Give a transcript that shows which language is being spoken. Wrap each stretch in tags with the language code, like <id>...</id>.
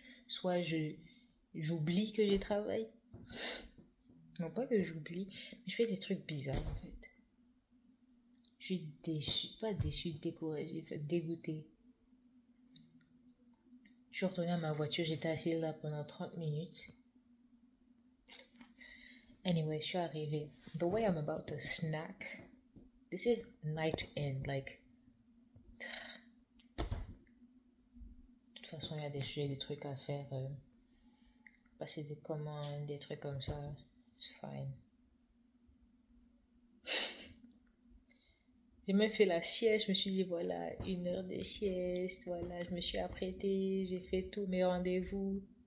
<fr>Soit j'oublie que j'ai travaillé. Non, pas que j'oublie, mais je fais des trucs bizarres en fait. Je suis déçue, pas déçue, découragée, dégoûtée. Je suis retournée à ma voiture, j'étais assise là pendant 30 minutes. Anyway, je suis arrivée.</fr> <en>The way I'm about to snack, this is night in, like.</en> <fr>De toute façon, il y a des trucs à faire. Passer des commandes, des trucs comme ça.</fr> <en>It's fine.</en> <fr>J'ai même fait la sieste, je me suis dit voilà, 1 heure de sieste, voilà, je me suis apprêtée, j'ai fait tous mes rendez-vous.</fr>